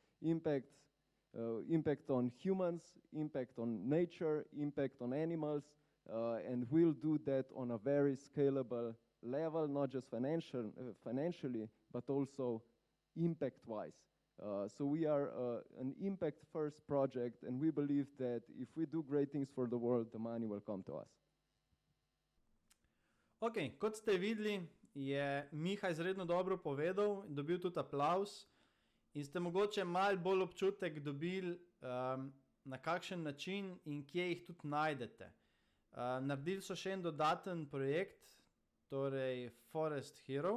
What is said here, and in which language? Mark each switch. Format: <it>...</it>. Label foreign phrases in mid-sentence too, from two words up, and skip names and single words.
<en>Impact on humans, impact on nature, impact on animals, and we'll do that on a very scalable level, not just financially, but also impact-wise. So we are an impact-first project, and we believe that if we do great things for the world, the money will come to us.</en> <sl>Ok, kot ste videli, je Miha izredno dobro povedal, dobil tudi aplavz in ste mogoče malo bolj občutek dobili, na kakšen način in kje jih tudi najdete. Naredili so še en dodaten projekt, torej Forest Hero.</sl>